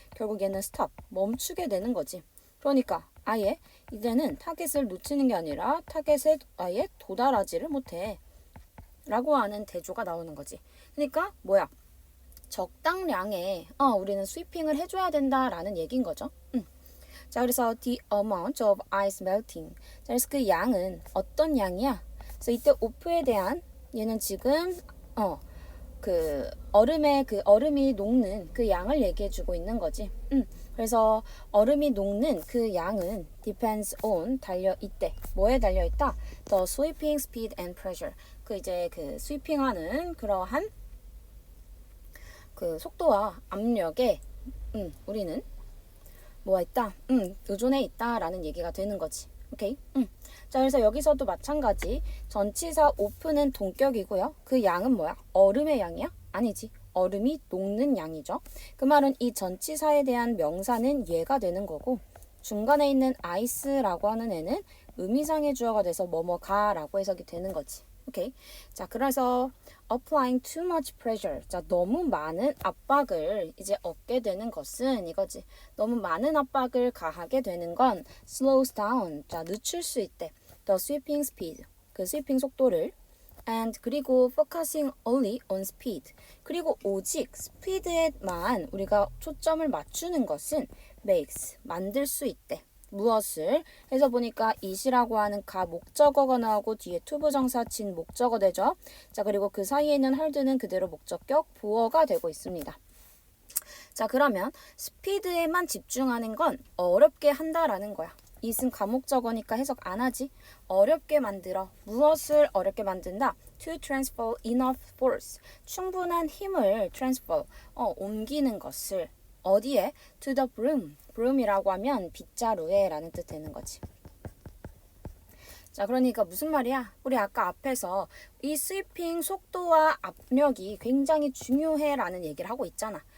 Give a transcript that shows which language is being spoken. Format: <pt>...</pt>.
<ko>결국 얘는 stop 멈추게 되는 거지. 그러니까 아예 이제는 타겟을 놓치는 게 아니라 타겟에 아예 도달하지를 못해 라고 하는 대조가 나오는 거지. 그러니까 뭐야? 적당량의 우리는 스위핑을 해줘야 된다라는 얘기인 거죠. 자 그래서</ko> <en>the amount of ice melting.</en> <ko>자 그래서 그 양은 어떤 양이야? 그래서 이때 오프에 대한 얘는 지금 그 얼음이 녹는 그 양을 얘기해주고 있는 거지. 그래서 얼음이 녹는 그 양은</ko> <en>depends on</en> <ko>달려있대. 뭐에 달려있다?</ko> <en>The sweeping speed and pressure.</en> <ko>그 이제 그 스위핑하는 그러한 그 속도와 압력에 우리는 뭐가 있다? 의존해 있다라는 얘기가 되는 거지. 오케이? 자, 그래서 여기서도 마찬가지. 전치사 오프는 동격이고요. 그 양은 뭐야? 얼음의 양이야? 아니지. 얼음이 녹는 양이죠. 그 말은 이 전치사에 대한 명사는 얘가 되는 거고 중간에 있는 ice라고 하는 애는 의미상의 주어가 돼서 뭐뭐가라고 해석이 되는 거지. 오케이. 자, 그래서</ko> <en>applying too much pressure.</en> <ko>자, 너무 많은 압박을 이제 얻게 되는 것은 이거지. 너무 많은 압박을 가하게 되는 건</ko> <en>slows down.</en> <ko>자, 늦출 수 있대.</ko> <en>The sweeping speed.</en> <ko>그 스위핑 속도를 and 그리고</ko> <en>focusing only on speed.</en> <ko>그리고 오직 스피드에만 우리가 초점을 맞추는 것은 makes 만들 수 있대. 무엇을 해서 보니까 it이라고 하는 가 목적어가 나오고 뒤에 to 부정사 진 목적어 되죠. 자 그리고 그 사이에 있는 hard는 그대로 목적격 보어가 되고 있습니다. 자 그러면 스피드에만 집중하는 건 어렵게 한다라는 거야. it은 가목적어니까 해석 안 하지. 어렵게 만들어. 무엇을 어렵게 만든다?</ko> <en>To transfer enough force.</en> <ko>충분한 힘을 transfer. 옮기는 것을. 어디에?</ko> <en>To the broom.</en> <ko>broom이라고 하면 빗자루에 라는 뜻 되는 거지. 자, 그러니까 무슨 말이야? 우리 아까 앞에서 이 스위핑 속도와 압력이 굉장히 중요해 라는 얘기를 하고 있잖아.</ko>